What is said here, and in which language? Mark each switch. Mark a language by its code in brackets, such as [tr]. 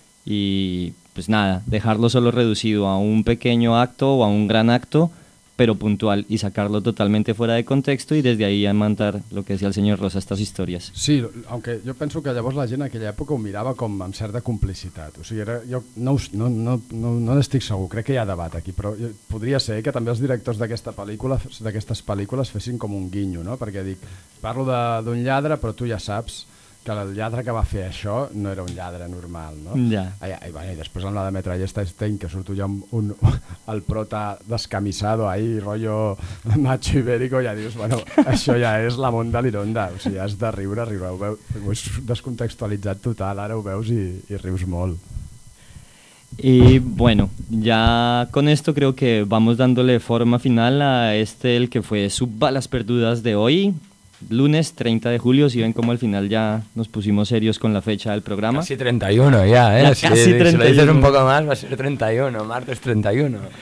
[es] Y pues nada, dejarlo solo reducido a un pequeño acto o a un gran acto, pero puntual, y sacarlo totalmente fuera de contexto y desde ahí amantar lo que decía el señor Rosa, estas historias. Sí, aunque yo pienso que [ca] llavors la gent en aquella època ho mirava com amb certa complicitat. O sigui, no estic segur, crec que hi ha debat aquí, però podria ser que també els directors d'aquesta pel·lícula, d'aquestes pel·lícules, fessin com un guinyo, no? Perquè dic, parlo d'un lladre, però tu ja saps que el lladre que va fer això no era un lladre normal, no? Ja. I després amb la de Metralleta Stein, que surto jo amb el prota [es] descamisado ahí, rollo macho ibérico, [ca] ja dius, bueno, això ja és la monda l'ironda, o sigui, has de riure, ho veus, ho és descontextualitzat total, ara ho veus i rius molt. [es] Y bueno, ya con esto creo que vamos dándole forma final a este, el que fue su Balas Perdudas de hoy. Lunes 30 de julio, si ven como al final ya nos pusimos serios con la fecha del programa. Casi 31 ya, ¿eh? Si 31. Lo dices un poco más, va a ser 31, martes 31.